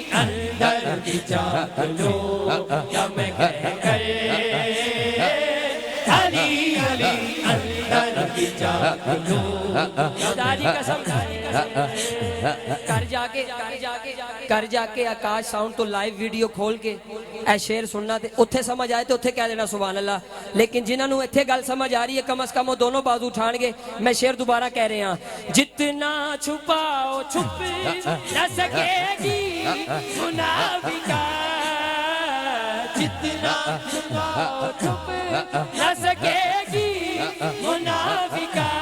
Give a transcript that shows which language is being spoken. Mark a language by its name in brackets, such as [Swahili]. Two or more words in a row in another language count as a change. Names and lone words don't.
[Urdu] اندر بھی جھانک لوں گا میں کہہ کر علی علی. اندر بھی جھانک لوں خدا کی قسم. [Punjabi] کر جا کے آکاش ساؤنڈ تو لائیو ویڈیو کھول کے اے شعر سننا تے اتھے سمجھ آئے تے اتھے کہہ دینا [Arabic] سبحان اللہ. [Punjabi] لیکن جنہاں نو اتھے گل سمجھ آ رہی ہے کم از کم وہ دونوں بازو اٹھان گے. [Urdu] میں شعر دوبارہ کہہ رہے ہیں. جتنا چھپاؤ چھپ نہ سکے گی منافقت. جتنا چھپاؤ چھپ نہ سکے گی منافقت.